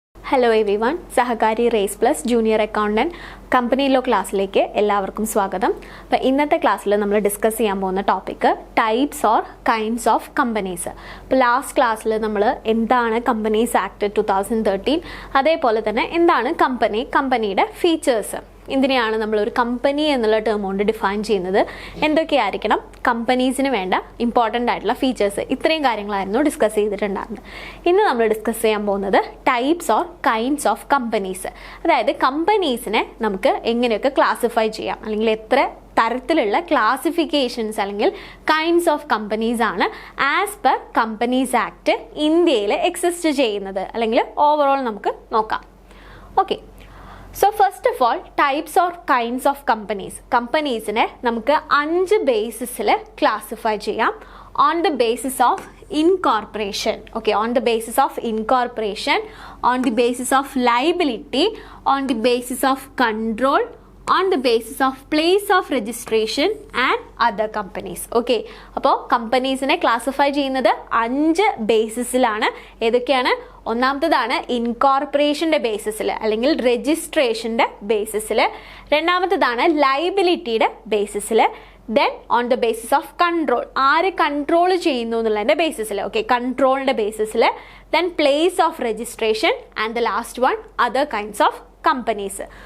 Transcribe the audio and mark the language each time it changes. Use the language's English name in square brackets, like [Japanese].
[English] Hello everyone, [Malayalam] Sahakari Race Plus Junior Accountant Company Law ക്ലാസ്സിലേക്ക് എല്ലാവർക്കും സ്വാഗതം. അപ്പോൾ ഇന്നത്തെ ക്ലാസ്സിൽ നമ്മൾ ഡിസ്കസ് ചെയ്യാൻ പോകുന്ന topic types or kinds of companies. അപ്പോൾ ലാസ്റ്റ് ക്ലാസ്സിൽ നമ്മൾ എന്താണ് കമ്പനീസ് ആക്ട് 2013, അതേപോലെ തന്നെ എന്താണ് കമ്പനിയുടെ ഫീച്ചേഴ്സ്, ഇതിനെയാണ് നമ്മളൊരു കമ്പനി എന്നുള്ള ടേം കൊണ്ട് ഡിഫൈൻ ചെയ്യുന്നത്, എന്തൊക്കെയായിരിക്കണം കമ്പനീസിന് വേണ്ട ഇമ്പോർട്ടൻ്റ് ആയിട്ടുള്ള ഫീച്ചേഴ്സ്, ഇത്രയും കാര്യങ്ങളായിരുന്നു ഡിസ്കസ് ചെയ്തിട്ടുണ്ടായിരുന്നത്. ഇന്ന് നമ്മൾ ഡിസ്കസ് ചെയ്യാൻ പോകുന്നത് types or kinds of companies, അതായത് കമ്പനീസിനെ നമുക്ക് എങ്ങനെയൊക്കെ ക്ലാസിഫൈ ചെയ്യാം, അല്ലെങ്കിൽ എത്ര തരത്തിലുള്ള ക്ലാസിഫിക്കേഷൻസ് അല്ലെങ്കിൽ കൈൻഡ്സ് ഓഫ് കമ്പനീസ് ആണ് ആസ് പെർ കമ്പനീസ് ആക്ട് ഇന്ത്യയിൽ എക്സിസ്റ്റ് ചെയ്യുന്നത്, അല്ലെങ്കിൽ ഓവറോൾ നമുക്ക് നോക്കാം. Okay, so first of all types or kinds of കമ്പനീസിനെ നമുക്ക് 5 ബേസിസിൽ ക്ലാസിഫൈ ചെയ്യാം. [English] On the basis of incorporation, okay, on the basis of incorporation, on the basis of liability, on the basis of control, on the basis of place of registration and other companies. [Malayalam] Okay, അപ്പോൾ കമ്പനീസിനെ classify ചെയ്യുന്നത് 5 ബേസിസിലാണ്. ഏതൊക്കെയാണ്? ഒന്നാമത്തേതാണ് ഇൻകോർപ്പറേഷൻ്റെ ബേസിസിൽ അല്ലെങ്കിൽ രജിസ്ട്രേഷൻ്റെ ബേസിസിൽ, രണ്ടാമത്തേതാണ് ലൈബിലിറ്റിയുടെ ബേസിസിൽ, [English] then on the basis of control, [Malayalam] ആര് control ചെയ്യുന്നു എന്നുള്ളതിൻ്റെ ബേസിസിൽ, okay, കൺട്രോളിൻ്റെ ബേസിസിൽ, [English] Then place of registration and the last one other kinds of companies.